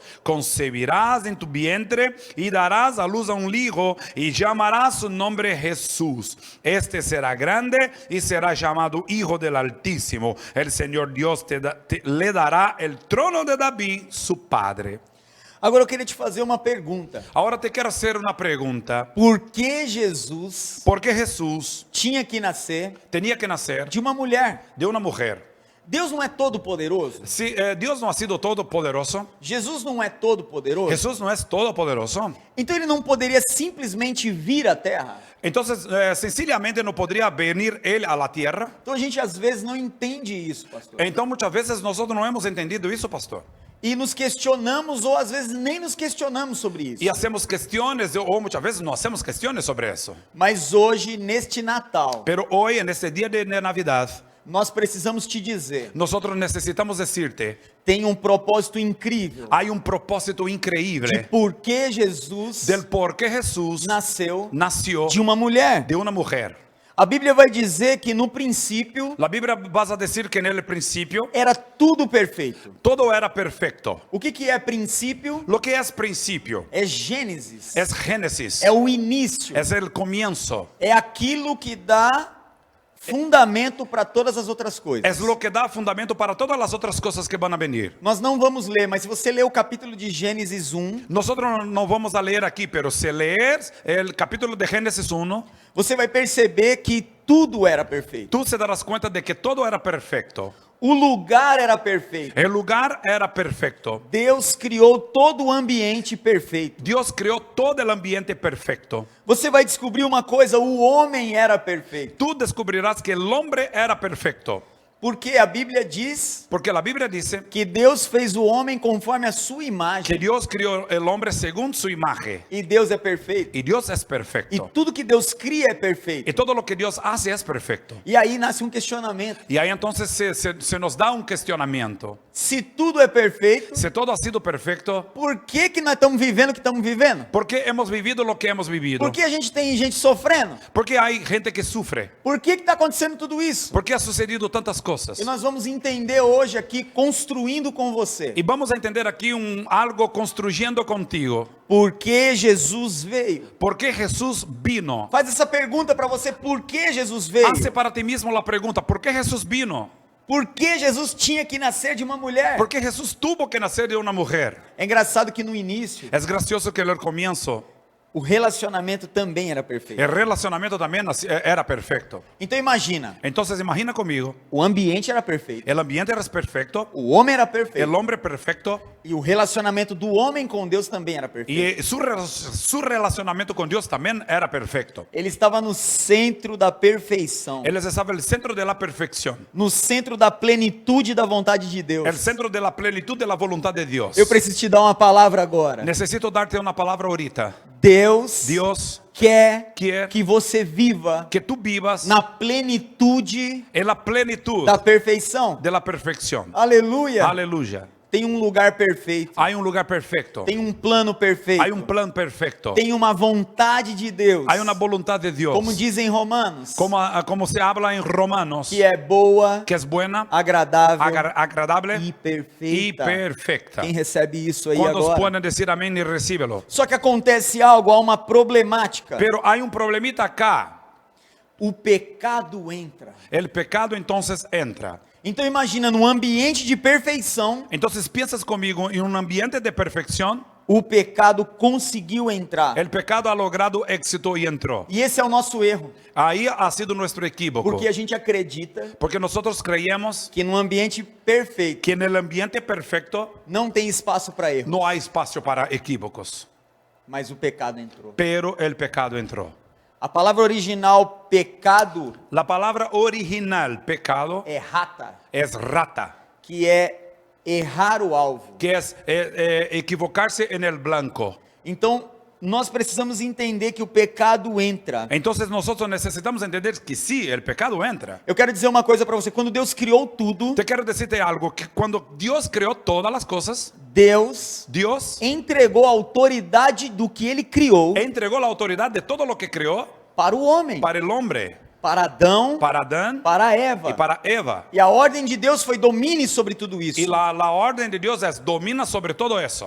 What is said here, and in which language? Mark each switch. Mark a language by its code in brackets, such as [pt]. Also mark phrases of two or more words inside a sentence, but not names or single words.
[es] Concebirás en tu vientre y darás a luz a un hijo y llamará su nombre Jesús. Este será grande y será llamado Hijo del Altísimo. El Señor Dios le dará el trono de David, su padre. [pt] Agora eu queria te fazer uma pergunta. [es] Ahora te quiero hacer una pregunta. [pt] Por que Jesus tinha que nascer de uma mulher? De uma mulher. Deus não é todo poderoso? [es] Si Dios no ha sido todo poderoso. [pt] Jesus não é todo poderoso? [es] Jesús no es todo poderoso. [pt] Então ele não poderia simplesmente vir à terra? [es] Entonces, sencillamente no podría venir Él a la tierra. [pt] Então a gente às vezes não entende isso, pastor. [es] Entonces, muchas veces nosotros no hemos entendido eso, pastor. [pt] E nos questionamos ou às vezes nem nos questionamos sobre isso. [es] Y hacemos cuestiones, o muchas veces no hacemos cuestiones sobre eso. [pt] Mas hoje, neste Natal, [es] Pero hoy, en este día de Navidad, [pt] nós precisamos te dizer, [es] nosotros necesitamos decirte, [pt] tem um propósito incrível [es] hay un propósito de increíble [pt] por que Jesus [es] del por qué Jesús [pt] nasceu [es] nació [pt] de uma mulher. [es] de una mujer. [pt] A Bíblia vai dizer que no princípio [es] La Biblia va a decir que en el principio [pt] era tudo perfeito. [es] todo era perfecto. [pt] O que é princípio? [es] Lo que es principio [pt] É Gênesis. [es] es Génesis, [pt] É o início. [es] es el comienzo, [pt] É aquilo que dá fundamento para todas as outras coisas. [es] es lo que da fundamento para todas las otras cosas que van a venir. [pt] Nós não vamos ler, mas se você ler o capítulo de Gênesis 1, [es] Nosotros no vamos a leer aquí, pero si lees el capítulo de Génesis 1, [pt] você vai perceber que tudo era perfeito. [es] tú se darás cuenta de que todo era perfecto. [pt] O lugar era perfeito. [es] El lugar era perfecto. [pt] Deus criou todo o ambiente perfeito. [es] Dios creó todo el ambiente perfecto. [pt] Você vai descobrir uma coisa, o homem era perfeito. [es] Tú descubrirás que el hombre era perfecto. [pt] Porque a Bíblia diz [es] Porque la Biblia dice [pt] que Deus fez o homem conforme a sua imagem. [es] que Dios creó el hombre según su imagen. [pt] E Deus é perfeito. [es] Y Dios es [pt] E [es] perfecto. [pt] tudo que Deus cria é perfeito. [es] Y todo lo que Dios hace es perfecto. [pt] E aí nasce um questionamento. [es] Y ahí entonces se nos da un cuestionamiento. [pt] Se tudo é perfeito, [es] Si todo ha sido perfecto, [pt] por que nós estamos vivendo o que estamos vivendo? [es] ¿por qué hemos vivido lo que hemos vivido? [pt] Por que a gente tem gente sofrendo? [es] ¿Por qué hay gente que sufre? [pt] Por que está acontecendo tudo isso? [es] ¿Por qué ha sucedido tantas cosas? [pt] E nós vamos entender hoje aqui, construindo com você, [es] Y vamos a entender aquí algo construyendo contigo. [pt] por que Jesus veio. [es] ¿Por qué Jesús vino? [pt] Faz essa pergunta para você, por que Jesus veio? [es] Hace para ti mismo la pregunta, ¿por qué Jesús vino? [pt] Por que Jesus tinha que nascer de uma mulher? [es] ¿Por qué Jesús tuvo que nacer de una mujer? [pt] É engraçado que no início, [es] Es gracioso que en el comienzo [pt] o relacionamento também era perfeito. [es] el relacionamiento también era perfecto. [pt] Então imagina, [es] Entonces imagina conmigo, [pt] o ambiente era perfeito, [es] el ambiente era perfecto, [pt] o homem era perfeito, [es] el hombre perfecto [pt] e o relacionamento do homem com Deus também era perfeito. [es] y su relacionamiento con Dios también era perfecto. [pt] Ele estava no centro da perfeição, [es] Él estaba en el centro de la perfección, [pt] no centro da plenitude da vontade de Deus. [es] el centro de la plenitud de la voluntad de Dios. [pt] Eu preciso te dar uma palavra agora. [es] Necesito darte una palabra ahorita. [pt] Deus quer quer que você viva [es] que tú vivas [pt] na plenitude [es] en la plenitud [pt] da perfeição. [es] de la perfección. [pt] Aleluia. [es] Aleluya. [pt] Tem um lugar perfeito. [es] Hay un lugar perfecto. [pt] Tem um plano perfeito. [es] Hay un plan perfecto. [pt] Tem uma vontade de Deus. [es] Hay una voluntad de Dios. [pt] Como dizem Romanos, [es] Como se habla en Romanos, [pt] que é boa, [es] que es buena, [pt] agradável [es] agradable [pt] e [es] y [pt] perfeita. [es] perfecta. [pt] Quem recebe isso aí [es] ¿Cuántos [pt] agora? [es] pueden decir amén y recíbelo? [pt] Só que acontece algo, há uma problemática. [es] Pero hay un problemita acá. [pt] O pecado entra. [es] El pecado entonces entra. [pt] Então imagina, num ambiente de perfeição, [es] Entonces piensas conmigo en un ambiente de perfección. [pt] o pecado conseguiu entrar. [es] El pecado ha logrado éxito y entró. [pt] E esse é o nosso erro, [es] Ahí ha sido nuestro equívoco. [pt] porque a gente acredita [es] Porque nosotros creíamos [pt] que num ambiente perfeito [es] que en el ambiente perfecto [pt] não tem espaço para erro, [es] no hay espacio para equívocos. [pt] mas o pecado entrou. [es] Pero el pecado entró. [pt] A palavra original pecado [es] La palabra original pecado [pt] é rata, [es] es rata, [pt] que é errar o alvo. [es] que es equivocarse en el blanco. [pt] Então, nós precisamos entender que o pecado entra. [es] Entonces nosotros necesitamos entender que sí, el pecado entra. [pt] Eu quero dizer uma coisa para você, quando Deus criou tudo, [es] Te quiero decirte algo, que cuando Dios creó todas las cosas, [pt] Deus [es] Dios [pt] entregou a autoridade do que ele criou [es] entregó la autoridad de todo lo que creó [pt] para o homem, [es] para el hombre, [pt] para Adão, [es] para Adán [pt] para Eva. [es] y para Eva. [pt] E a ordem de Deus foi domine sobre tudo isso. [es] Y la orden de Dios es domina sobre todo eso.